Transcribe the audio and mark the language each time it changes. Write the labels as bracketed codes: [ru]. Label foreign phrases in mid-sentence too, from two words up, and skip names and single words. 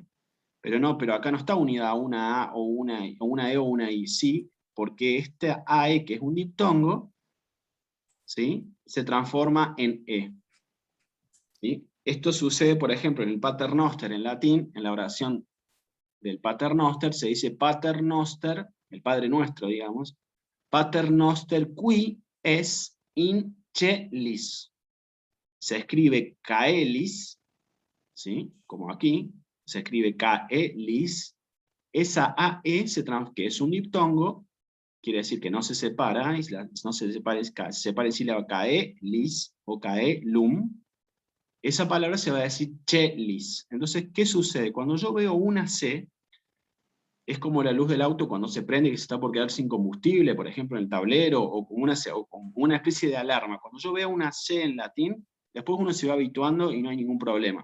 [es] Pero acá no está unida a una A o una E o una I, sí, porque esta AE, que es un diptongo, ¿sí? Se transforma en E. ¿Sí? Esto sucede, por ejemplo, en el paternoster en latín, en la oración del paternoster, se dice paternoster, el Padre Nuestro, digamos, [la] paternoster qui es in celis. [es] Se escribe caelis, ¿sí? Como aquí, se escribe caelis. Esa AE, que es un diptongo, quiere decir que no se separa, no se separa, se separa la sílaba caelis o caelum. Esa palabra se va a decir chelis. Entonces, ¿qué sucede? Cuando yo veo una C, es como la luz del auto cuando se prende que se está por quedar sin combustible, por ejemplo, en el tablero, o como una especie de alarma. Cuando yo veo una C en latín, después uno se va habituando y no hay ningún problema.